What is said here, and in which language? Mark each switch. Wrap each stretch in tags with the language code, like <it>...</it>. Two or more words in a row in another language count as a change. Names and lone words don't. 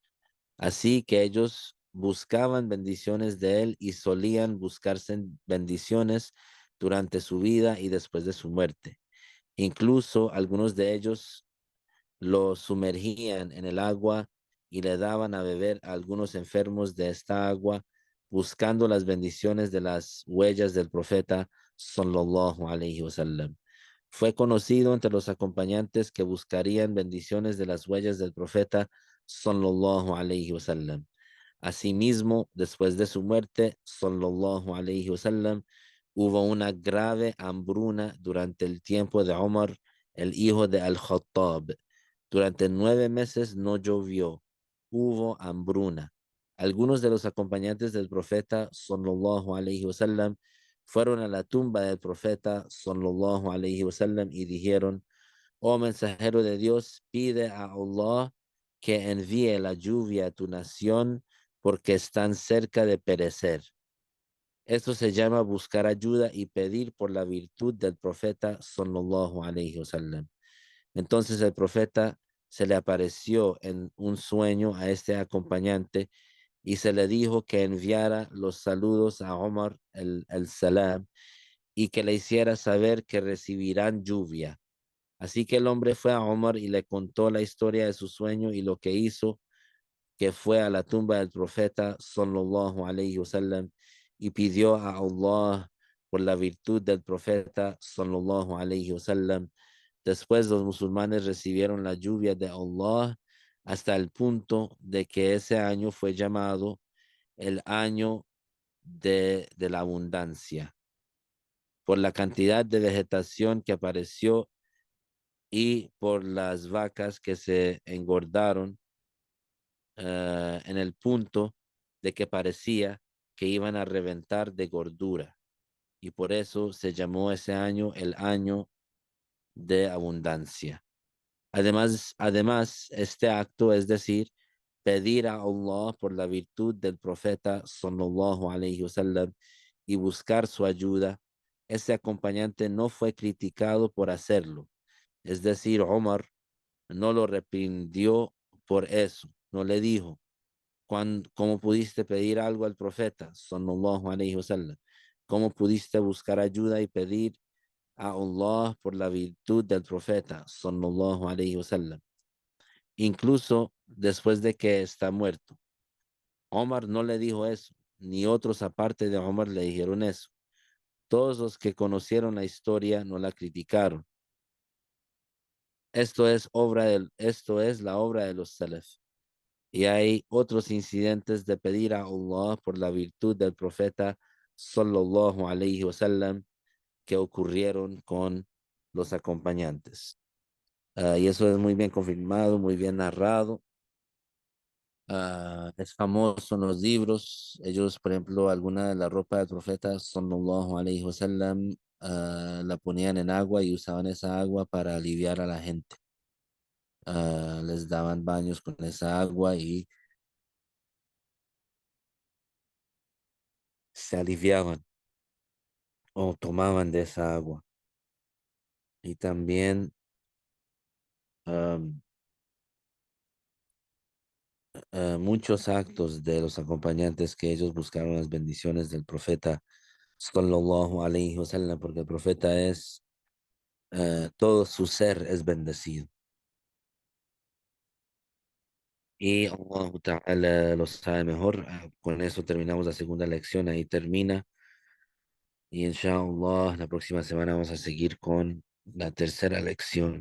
<es>Así que ellos buscaban bendiciones de él y solían buscarse bendiciones durante su vida y después de su muerte. Incluso algunos de ellos lo sumergían en el agua y le daban a beber a algunos enfermos de esta agua, buscando las bendiciones de las huellas del profeta</es> <ar>صلى الله عليه وسلم.</ar> <es>Fue conocido entre los acompañantes que buscarían bendiciones de las huellas del profeta</es> <ar>صلى الله عليه وسلم.</ar> <es>Asimismo, después de su muerte,</es> <ar>صلى الله عليه وسلم,</ar> <es>hubo una grave hambruna durante el tiempo de Omar, el hijo de Al-Khattab. Durante 9 meses no llovió, hubo hambruna. Algunos de los acompañantes del profeta,</es> <ar>صلى الله عليه وسلم,</ar> <es>fueron a la tumba del profeta,</es> <ar>صلى الله عليه وسلم,</ar> <es>y dijeron, oh mensajero de Dios, pide a Allah que envíe la lluvia a tu nación porque están cerca de perecer. Esto se llama buscar ayuda y pedir por la virtud del profeta</es> <ar>صلى الله عليه وسلم.</ar> <es>Entonces el profeta se le apareció en un sueño a este acompañante y se le dijo que enviara los saludos a Omar el Salam y que le hiciera saber que recibirán lluvia. Así que el hombre fue a Omar y le contó la historia de su sueño y lo que hizo, que fue a la tumba del profeta</es> <ar>صلى الله عليه وسلم</ar> <es>y pidió a Allah por la virtud del profeta</es> <ar>صلى الله عليه وسلم.</ar> <es>Después los musulmanes recibieron la lluvia de Allah hasta el punto de que ese año fue llamado el año de la abundancia por la cantidad de vegetación que apareció y por las vacas que se engordaron en el punto de que parecía que iban a reventar de gordura. Y por eso se llamó ese año el año de abundancia. Además, este acto, es decir, pedir a Allah por la virtud del profeta</es> <ar>صلى الله عليه وسلم</ar> <es>y buscar su ayuda, ese acompañante no fue criticado por hacerlo. Es decir, Omar no lo reprendió por eso, no le dijo, ¿cómo pudiste pedir algo al profeta</es> <ar>صلى الله عليه وسلم?</ar> <es>¿Cómo pudiste buscar ayuda y pedir a Allah por la virtud del profeta</es> <ar>صلى الله عليه وسلم?</ar> <es>Incluso después de que está muerto. Omar no le dijo eso, ni otros aparte de Omar le dijeron eso. Todos los que conocieron la historia no la criticaron. Esto es la obra de los Salaf. Y hay otros incidentes de pedir a Allah por la virtud del profeta</es> <ar>صلى الله عليه وسلم</ar> <es>que ocurrieron con los acompañantes. Y eso es muy bien confirmado, muy bien narrado. Es famoso en los libros. Ellos, por ejemplo, alguna de la ropa del profeta</es> <ar>صلى الله عليه وسلم</ar> <es>la ponían en agua y usaban esa agua para aliviar a la gente. Les daban baños con esa agua y se aliviaban o tomaban de esa agua. Y también muchos actos de los acompañantes que ellos buscaron las bendiciones del profeta</es> <ar>صلى الله عليه وسلم,</ar> <es>porque el profeta es, todo su ser es bendecido. Y</es> <ar>الله تعالى</ar> <es>lo sabe mejor. Con eso terminamos la segunda lección, ahí termina. Y inshallah, la próxima semana vamos a seguir con la tercera lección.</es>